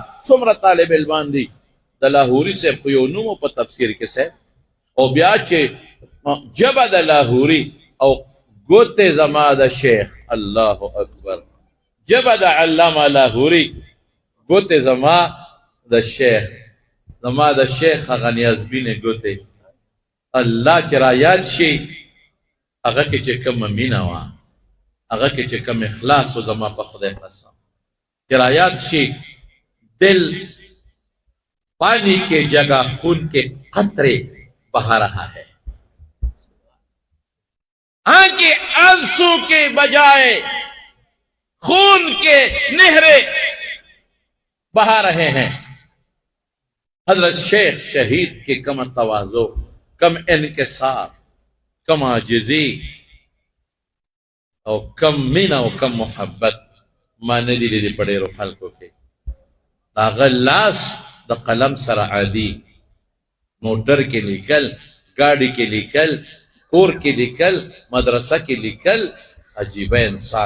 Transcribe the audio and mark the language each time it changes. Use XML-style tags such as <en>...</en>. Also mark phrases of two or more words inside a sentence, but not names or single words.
<ps>څومره طالب علمان دي د لاهوري صاحب خو یو نوم په تفسیر کې صاحب، او بیا چې جبه د لاهوري او ګوتې زما د شیخ، الله اکبر، جبه د علامه لاهوري، ګوتې زما د شیخ، زما د شیخ هغه نیازبینې ګوتې. الله چې را یاد شي هغه کې چې کومه مینه وه، هغه کې چې کوم اخلاص و، زما په خدای قسم چې را یاد شي</ps> <ur>دل پانی کے جگہ خون کے قطرے بہا رہا ہے، آنکھیں آنسو کے بجائے خون کے نہریں بہا رہے ہیں.</ur> <ps>حضرت شیخ شہید کے کم تواضع، کم انکسار، کم عاجزی او کم مینه او کم محبت ما نه دي لیدلي په ډېرو خلکو کې. د هغه لاس د قلم سره عادي، موټر کې لیکل، ګاډي کې لیکل، کور کې لیکل، مدرسه کې لیکل، عجیبه انسان.</ps>